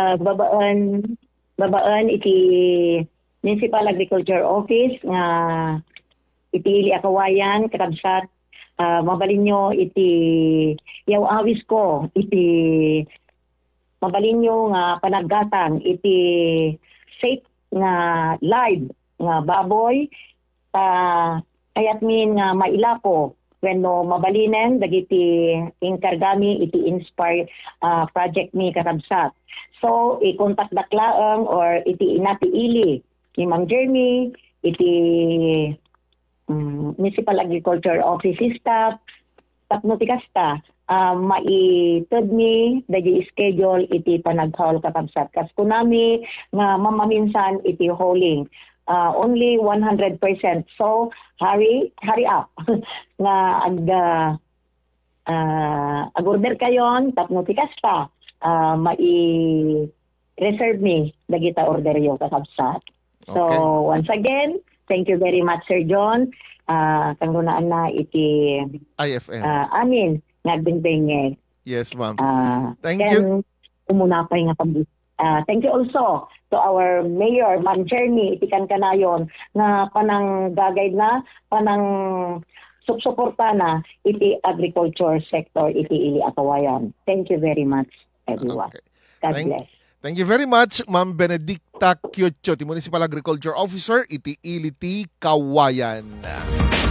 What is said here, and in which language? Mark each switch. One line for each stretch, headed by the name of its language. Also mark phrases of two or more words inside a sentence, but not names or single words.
Iloko: Babaan iti Municipal Agriculture Office nga iti ili Kawayan kakabsat mabalin nyo iti yaw awis ko iti mabalin nyo nga panaggatang iti safe nga live nga baboy kayat min nga mailako when no mabalinen dagiti inkargami iti Inspire project ni kakabsat. So i-contact daklaang or iti inatiili ni Mang Jeremy iti Municipal Agriculture Office staff tapno ti kasta maitud mi dagi schedule iti panaghaul kakabsat kas kunami nga mamaminsan iti
English: hauling only 100%,
Iloko: so
English: hurry up
Iloko: nga ag-order kayon tapno ti kasta mai-reserve mi dagita orderyo kakabsat.
English: So once again, thank you very much, Sir John.
Iloko: Kanggunaan na iti IFM. Amin, nagbingbingeg.
English: Yes, ma'am. Thank you.
Iloko: Umunapay nga
English: thank you also to our Mayor,
Iloko: Ma'am Jeremy, iti kanayon nga panang gagay na, panang suporta na iti
English: agriculture sector,
Iloko: iti ili Kawayan.
English: Thank you very much, everyone. Okay. God bless. Thank you very much,
Iloko: Ma'am Benedicta Kyocho, ti Municipal Agriculture Officer, iti Iliti Kawayan.